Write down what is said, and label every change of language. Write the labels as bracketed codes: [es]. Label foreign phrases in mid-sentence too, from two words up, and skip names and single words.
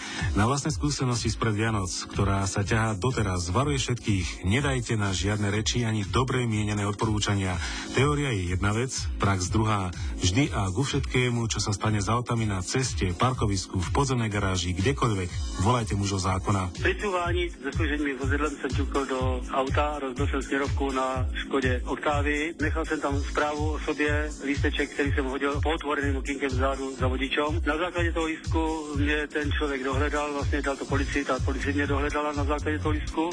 [sk] Na vlastnej skúsenosti spred Vianoc, ktorá sa ťahá doteraz, varuje všetkých: nedajte na žiadne reči ani dobre mienené odporúčania. Teória je jedna vec, prax druhá. Vždy a ku všetkému, čo sa stane s autami na ceste, parkovisku, v podzemnej garáži, kdekoľvek, volajte mužov zákona. [cs] Pri cúvání se služebním vozidlem jsem ťukl do auta, rozbil jsem směrovku na Škodě Oktávii, nechal jsem tam zprávu o sobě, lísteček, který jsem hodil po otvoreným okýnkem vzadu [sk] za vodičom. [cs] Na základě toho lístku mě ten člověk dohledal, vlastně dal to policii, ta policie mě dohledala na základě toho lístku.